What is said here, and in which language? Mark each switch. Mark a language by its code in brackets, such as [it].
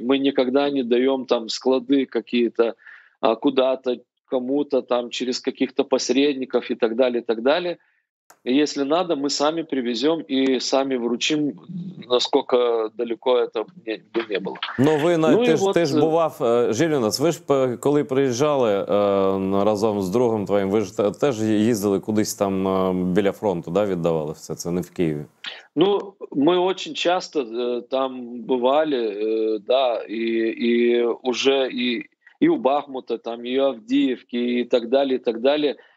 [ru] Мы никогда не даем там склады какие-то куда-то, кому-то там через каких-то посредников и так далее, и так далее. И если надо, мы сами привезем и сами вручим, насколько далеко это бы не было. [uk] Ну, ви Ну и ти [ru] вот, [uk] ж бував, Жилінас, ви ж коли приїжджали разом з другом твоїм, ви ж теж їздили кудись там біля фронту, да, віддавали все це, не в Києві. [ru] ну, мы очень часто там бывали, да, и уже и у Бахмута, там, и у Авдеевки, и так далее, и так далее.